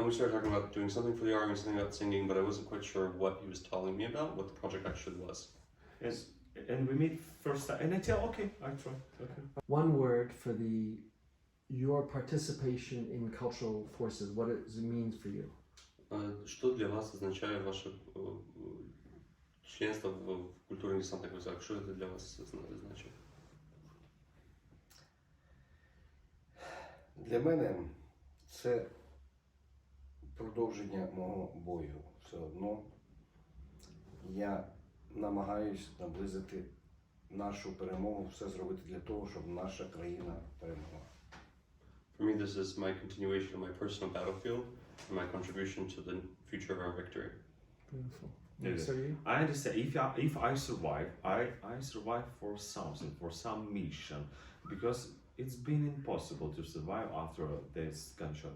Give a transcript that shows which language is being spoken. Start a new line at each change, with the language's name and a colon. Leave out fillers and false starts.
English: And we started talking about doing something for the army, something about singing, but I wasn't quite sure what he was telling me about, what the project actually was. And we meet first time, and I tell, okay, I try. Okay. One word for your participation in cultural forces, what does it mean for you?
Russian: Что для вас означает ваше членство в культурных десантных войсках? Что это для вас значит?
Ukrainian: Для мене це продовження мого бою. Все одно я намагаюсь наблизити нашу перемогу, все зробити для того, щоб наша країна перемогла.
English: For me, this is my continuation of my personal battlefield and my contribution to the future of our victory. Beautiful. Yeah. Sergei? I understand. If I survive, I survive for something, for some mission, because it's been impossible to survive after this gunshot.